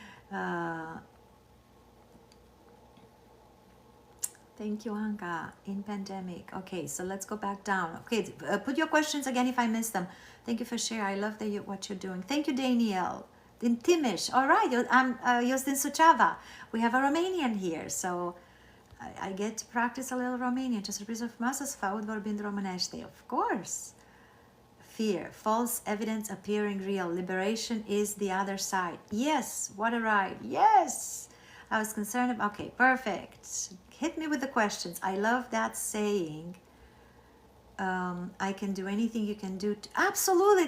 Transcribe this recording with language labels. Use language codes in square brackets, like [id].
[en] Thank you, Anka. In pandemic. Okay, so let's go back down. Okay, put your questions again if I missed them. Thank you for sharing. I love what you're doing. Thank you, Daniel. Din Timish. All right, I'm Justin Suceava. We have a Romanian here, so I get to practice a little Romanian. [ro] Ce surpriză frumoasă să vă aud vorbind românește. [en] Of course. Fear. False evidence appearing real. Liberation is the other side. Yes, what a ride. Yes. I was concerned about, okay, perfect. Hit me with the questions. I love that saying. I can do anything you can do. Absolutely.